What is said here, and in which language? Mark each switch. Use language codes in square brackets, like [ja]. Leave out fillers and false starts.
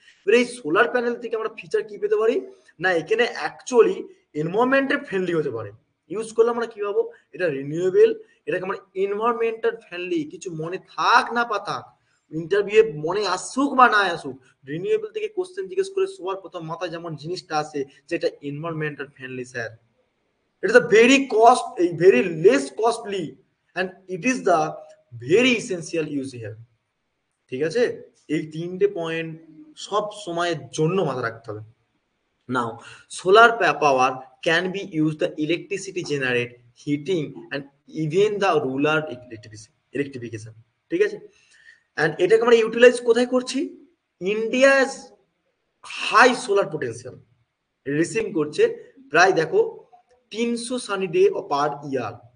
[bn] এবারে এই solar panel থেকে আমরা ফিচার কি পেতে পারি, না এখানে অ্যাকচুয়ালি এনভায়রনমেন্টের ফ্রেন্ডলি হতে পারে। ইউজ করলে আমরা কি পাবো, এটা রিনিউয়েবল, এটাকে আমরা এনভায়রনমেন্টাল ফ্রেন্ডলি, কিছু মনে থাক না পাথাক, ইন্টারভিউ মনে আসুক বা না আসুক, রিনিউয়েবল থেকে কোশ্চেন জিজ্ঞেস করে সবার প্রথম মাথায় যেমন জিনিসটা আসে, যেটা environmental friendly sir. [en] It is a very less costly, and it is the very essential use here. [bn] ঠিক আছে, এই তিনটে পয়েন্ট সব সময়ের জন্য মাথায় রাখতে হবে। [en] Now, solar power can be used the electricity generate heating and even the rural electrification. [bn] ঠিক আছে, অ্যান্ড এটাকে আমরা ইউটিলাইজ কোথায় করছি? India's high solar potential receive করছে প্রায় দেখো 300 সানি ডে পার ইয়ার।